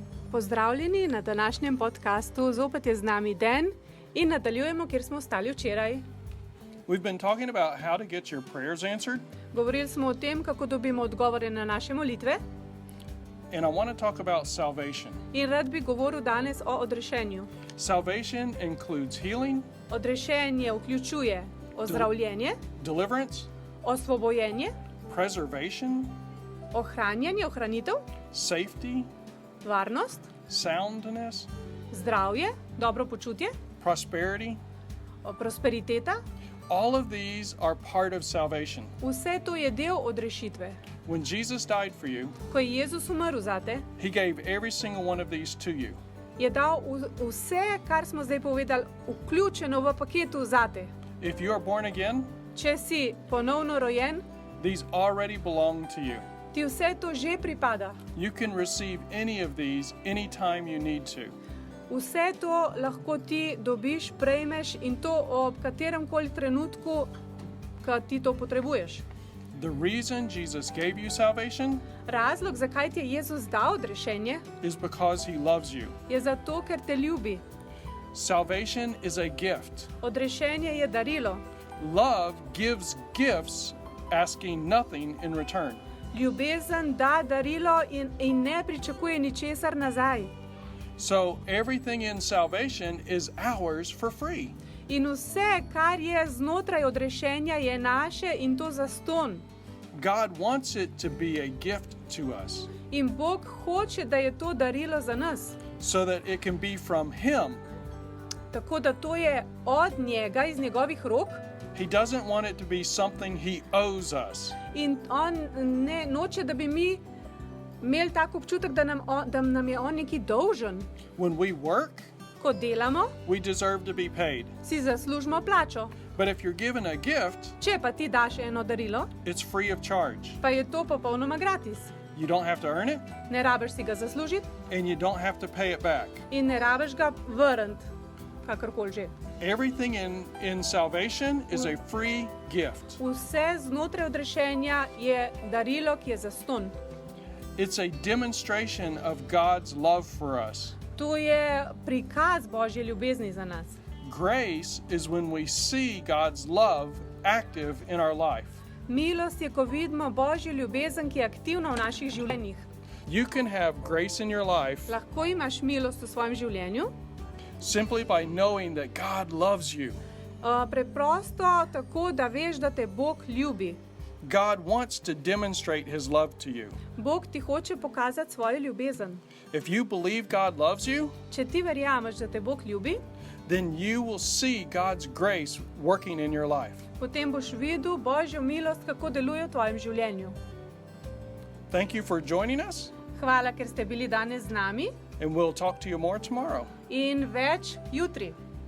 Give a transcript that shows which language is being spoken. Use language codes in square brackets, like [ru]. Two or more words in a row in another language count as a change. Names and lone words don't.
[sl] Pozdravljeni na današnjem podcastu. Zopet je z nami Dan in nadaljujemo, kjer smo stali včeraj. [en] We've been talking about how to get your prayers answered, [sl] Govorili smo o tem, kako dobimo odgovore na naše molitve, [en] and I want to talk about salvation. [sl] in rad bi govoril danes o odrešenju. [en] Salvation includes healing, [sl] Odrešenje vključuje ozdravljenje, [en] deliverance, [sl] osvobojenje, [en] preservation, [sl] ohranitev, [en] safety, [sl] varnost, [en] soundness, [sl] zdravje, dobro počutje, [en] prosperity. [sl] prosperiteta. [en] All of these are part of salvation. [sl] Vse to je del odrešitve. [en] When Jesus died for you, [sl] Ko je Jezus umrl zate, [en] he gave every single one of these to you. [sl] je dal vse, kar smo zdaj povedali, vključeno v paketu zate. [en] If you are born again, [sl] Če si ponovno rojen, [en] these already belong to you. [sl] ti vse to že pripada. [en] You can receive any of these anytime you need to. [sl] Vse to lahko ti dobiš, prejmeš in to ob katerem koli trenutku, ko ti to potrebuješ. [en] The reason Jesus gave you salvation [sl] Razlog, zakaj ti je Jezus dal odrešenje, [en] is because he loves you. [sl] je zato, ker te ljubi. [en] Salvation is a gift. [sl] Odrešenje je darilo. [en] Love gives gifts asking nothing in return. [sl] Ljubezen da darilo in ne pričakuje ničesar nazaj. [en] So everything in salvation is ours for free. [sl] In vse, kar je znotraj odrešenja, je naše in to zastonj. [en] God wants it to be a gift to us [sl] In Bog hoče, da je to darilo za nas. [en] so that it can be from him. [sl] Tako da to je od njega, iz njegovih rok. [en] He doesn't want it to be something he owes us. [sl] In on ne noče, da bi mi imeli tak občutek, da nam je on neki dolžen. [en] When we work, [sl] Ko delamo, [en] we deserve to be paid. [sl] si zaslužimo plačo. [en] But if you're given a gift, [sl] Če pa ti daš eno darilo, [en] it's free of charge. [sl] pa je to popolnoma gratis. [en] You don't have to earn it, [sl] Ne rabiš si ga zaslužiti [en] and you don't have to pay it back. [sl] in ne rabiš ga vrniti, kakorkoli že. [en] Everything in salvation is a free gift. [sl] Vse znotraj odrešenja je darilo, ki je zastonj. [en] It's a demonstration of God's love for us. [sl] To je prikaz Božje ljubezni za nas. [en] Grace is when we see God's love active in our life. [sl] Milost je, ko vidimo Božjo ljubezen, ki je aktivna v naših življenjih. [en] You can have grace in your life [sl] Lahko imaš milost v svojem življenju, [en] simply by knowing that God loves you. [sl] preprosto tako, da veš, da te Bog ljubi. [en] God wants to demonstrate his love to you. [sl] Bog ti hoče pokazati svojo ljubezen. [en] If you believe God loves you, [sl] Če ti verjameš, da te Bog ljubi, [en] then you will see God's grace working in your life. [sl] potem boš videl Božjo milost, kako deluje v tvojem življenju. [en] Thank you for joining us, [sl] Hvala, ker ste bili danes z nami [en] and we'll talk to you more tomorrow. [sl] in več jutri.